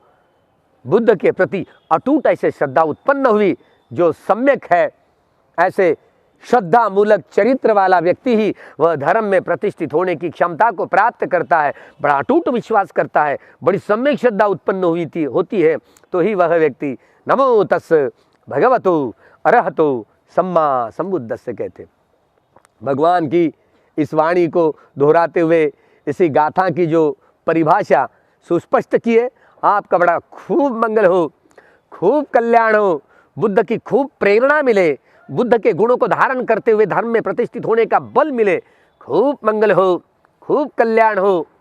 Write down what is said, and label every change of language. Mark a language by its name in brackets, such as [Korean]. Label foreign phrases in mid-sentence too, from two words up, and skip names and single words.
[Hindi] बुद्ध के प्रति अटूट ऐसे श्रद्धा उत्पन्न हुई। जो सम्यक है, ऐसे श्रद्धा मूलक चरित्र वाला व्यक्ति ही वह धर्म में प्रतिष्ठित होने की क्षमता को प्राप्त करता है, बड़ा अटूट विश्वास करता है, बड़ी सम्यक श्रद्धा उत्पन्न होती है, तो ही वह व्यक्ति [Pali] नमो तस् भगवतो अरहतो सम्मा संबुद्धस्स [Hindi] कहते। भगवान की इस वाणी को दोहराते हुए इसी गाथा की जो परिभाषा सुस्पष्ट की है, आपका बड़ा खूब मंगल हो, खूब कल्याण हो, बुद्ध की खूब प्रेरणा मिले, बुद्ध के गुणों को धारण करते हुए धर्म में प्रतिष्ठित होने का बल मिले, खूब मंगल हो, खूब कल्याण हो।